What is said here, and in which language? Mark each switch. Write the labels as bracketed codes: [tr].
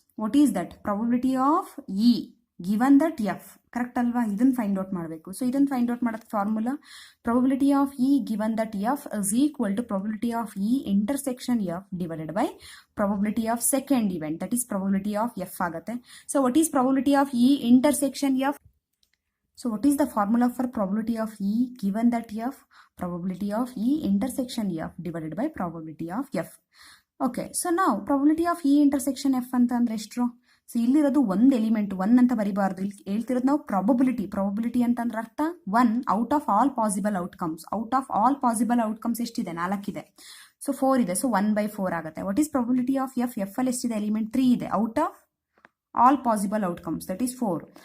[en] What is that probability of E given that F, correct ಅಲ್ವಾ? [kn] ಇದನ್ನು find out ಮಾಡಬೇಕು. [en] ಸೊ ಇದನ್ನು find out ಮಾಡೋದು formula probability of E given that F is equal to probability of E intersection F divided by probability of second event, that is probability of F ಆಗುತ್ತೆ. So what is probability of E intersection F? So what is the formula for probability of E given that F? Probability of E intersection F divided by probability of F. Okay, so now probability of E intersection F [kn] ಅಂತ ಅಂದ್ರೆ ಎಷ್ಟು? So ಇಲ್ಲಿರೋದು ಒಂದು element 1 ಅಂತ ಬರಿಬಾರ್ದು. ಇಲ್ಲಿ ಹೇಳ್ತಿರೋದು ನಾವು probability ಅಂತಂದ್ರೆ ಅರ್ಥ 1 out of all possible outcomes. Out of all possible outcomes ಎಷ್ಟಿದೆ? 4 ಇದೆ. ಸೊ 4 ಇದೆ, ಸೊ 1/4 ಆಗುತ್ತೆ. [en] What is probability of F ಅಲ್ಲಿ ಎಷ್ಟಿದೆ? Element 3 ಇದೆ. Out of all possible outcomes, that is 4.